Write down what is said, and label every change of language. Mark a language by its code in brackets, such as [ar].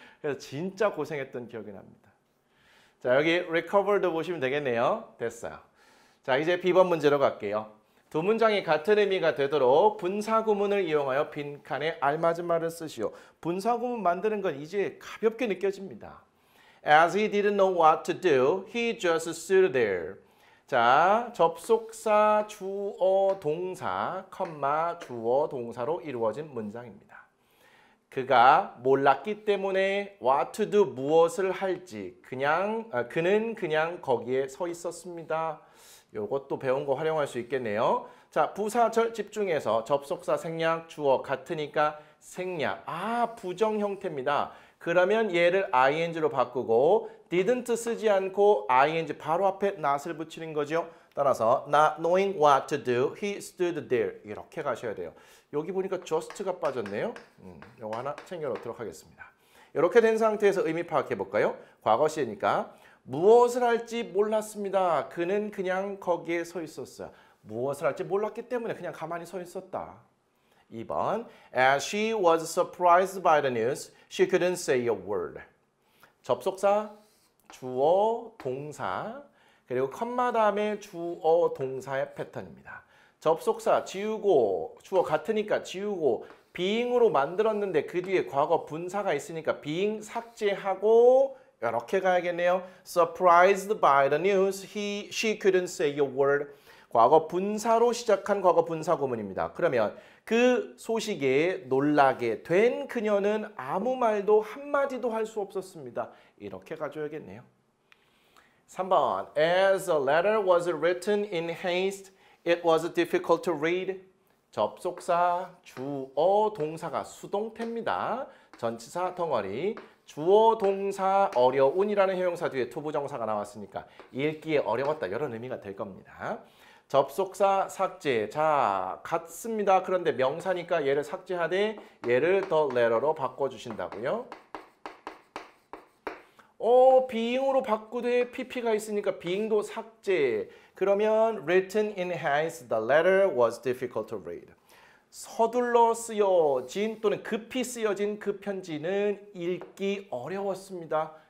[ko] 그래서 진짜 고생했던 기억이 납니다. 자, 여기 recovered 보시면 되겠네요. 됐어요. 자, 이제 B번 문제로 갈게요. 두 문장이 같은 의미가 되도록 분사구문을 이용하여 빈칸에 알맞은 말을 쓰시오. 분사구문 만드는 건 이제 가볍게 느껴집니다. [en] As he didn't know what to do, he just stood there. [ko] 자, 접속사, 주어, 동사, 컴마, 주어, 동사로 이루어진 문장입니다. 그가 몰랐기 때문에 [en] what to do, [ko] 무엇을 할지 그는 그냥 거기에 서 있었습니다. 요것도 배운 거 활용할 수 있겠네요. 자, 부사절 집중해서 접속사 생략, 주어 같으니까 생략. 부정 형태입니다. 그러면 얘를 ing로 바꾸고 didn't 쓰지 않고 ing 바로 앞에 not을 붙이는 거죠. 따라서 [en] not knowing what to do, he stood there. [ko] 이렇게 가셔야 돼요. 여기 보니까 just가 빠졌네요. 이거 하나 챙겨놓도록 하겠습니다. 이렇게 된 상태에서 의미 파악해 볼까요? 과거 시니까 무엇을 할지 몰랐습니다. 그는 그냥 거기에 서 있었어요. 무엇을 할지 몰랐기 때문에 그냥 가만히 서 있었다. 2번, [en] as she was surprised by the news, she couldn't say a word. [ko] 접속사, 주어, 동사, 그리고 컴마 다음에 주어, 동사의 패턴입니다. 접속사 지우고, 주어 같으니까 지우고, being으로 만들었는데 그 뒤에 과거 분사가 있으니까 being 삭제하고 이렇게 가야겠네요. [en] Surprised by the news, she couldn't say a word. [ko] 과거 분사로 시작한 과거 분사 구문입니다. 그러면 그 소식에 놀라게 된 그녀는 아무 말도 한마디도 할 수 없었습니다. 이렇게 가져야겠네요. 3번, [en] as the letter was written in haste, it was difficult to read. [ko] 접속사, 주어, 동사가 수동태입니다. 전치사 덩어리, 주어, 동사, 어려운이라는 형용사 뒤에 투부정사가 나왔으니까 읽기에 어려웠다 이런 의미가 될 겁니다. 접속사 삭제. 자, 같습니다. 그런데 명사니까 얘를 삭제하되 얘를 the letter로 바꿔주신다고요. being으로 바꾸되 pp가 있으니까 being도 삭제. 그러면 [en] written in haste, the letter was difficult to read. [ko] 서둘러 쓰여진 또는 급히 쓰여진 그 편지는 읽기 어려웠습니다.